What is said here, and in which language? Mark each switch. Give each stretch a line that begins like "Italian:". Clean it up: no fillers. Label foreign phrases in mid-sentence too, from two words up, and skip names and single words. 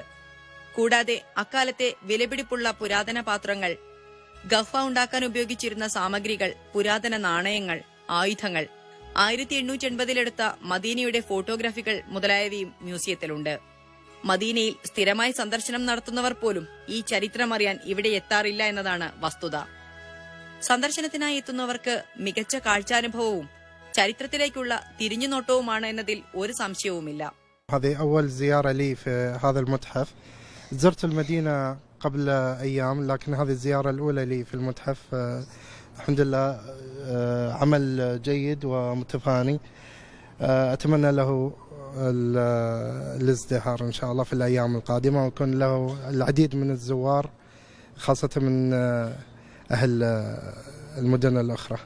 Malayalam: കൂടാതെ അക്കാലത്തെ വിലപിടിപ്പുള്ള പുരാതന പാത്രങ്ങൾ, ഗഹ്വ ഉണ്ടാക്കാൻ ഉപയോഗിച്ചിരുന്ന സാമഗ്രികൾ, പുരാതന നാണയങ്ങൾ, ആയുധങ്ങൾ, 1880-ലെടുത്ത മദീനയുടെ ഫോട്ടോഗ്രാഫികൾ മുതലായവയും മ്യൂസിയത്തിലുണ്ട്. മദീനയിൽ സ്ഥിരമായി സന്ദർശനം നടത്തുന്നവർ പോലും ഈ ചരിത്രമറിയാൻ ഇവിടെ എത്താറില്ല എന്നതാണ് വസ്തുത. സന്ദർശനത്തിനായി എത്തുന്നവർക്ക് മികച്ച കാഴ്ചാനുഭവവും ചരിത്രത്തിലേക്കുള്ള തിരിഞ്ഞുനോട്ടവുമാണ് എന്നതിൽ ഒരു സംശയവുമില്ല.
Arabic: هذه أول زيارة لي في هذا المتحف. زرت المدينة قبل أيام، لكن هذه الزيارة الأولى لي في المتحف. الحمد لله عمل جيد ومتفاني. أتمنى له الازدهار إن شاء الله في الأيام القادمة، ويكون له العديد من الزوار خاصة من أهل المدن الأخرى.